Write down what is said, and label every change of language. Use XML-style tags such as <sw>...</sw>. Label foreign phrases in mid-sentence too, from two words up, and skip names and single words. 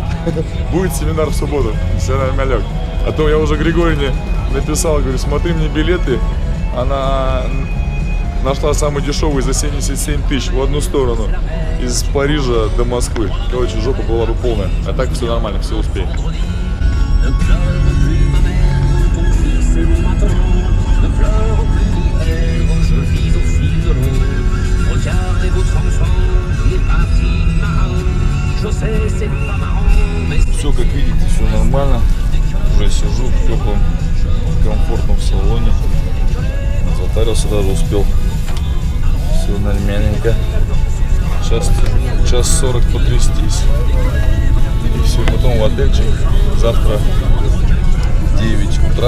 <ru>Будет семинар в субботу, все нормалек. А то я уже Григорьевне написал, говорю, смотри мне билеты. Она нашла самый дешевый за 77 тысяч в одну сторону. Из Парижа до Москвы. Короче, жопа была бы полная. А так все нормально, все успеем.</ru> <fr>Ne pleure plus ma mère, ton fils est maintenant. Ne pleure plus mon père, je vis au fil de l'eau. Regardez votre enfant, il est parti marin. Je sais, c'est pas marrant, mais</fr> <ru>Все, как видите, все нормально. Уже сижу в теплом, комфортном салоне. Затарился даже, успел. Все нормальненько. Сейчас час 40 потрястись. И все, потом в отельчик. Завтра 9 утра.</ru>